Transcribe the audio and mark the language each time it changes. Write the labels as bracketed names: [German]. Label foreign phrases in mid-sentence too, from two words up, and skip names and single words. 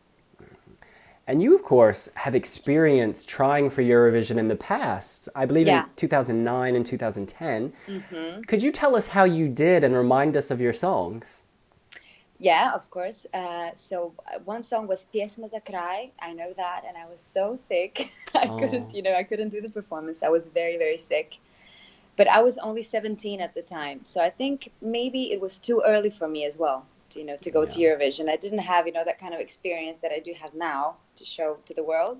[English] And you, of course, have experience trying for Eurovision in the past, I believe in 2009 and 2010. Could you tell us how you did and remind us of your songs? Yeah, of course. So one song was Pjesma za kraj. I know that, and I was so sick. I couldn't do the performance. I was very, very sick. But I was only 17 at the time. So I think maybe it was too early for me as well to go to Eurovision. I didn't have, that kind of experience that I do have now to show to the world.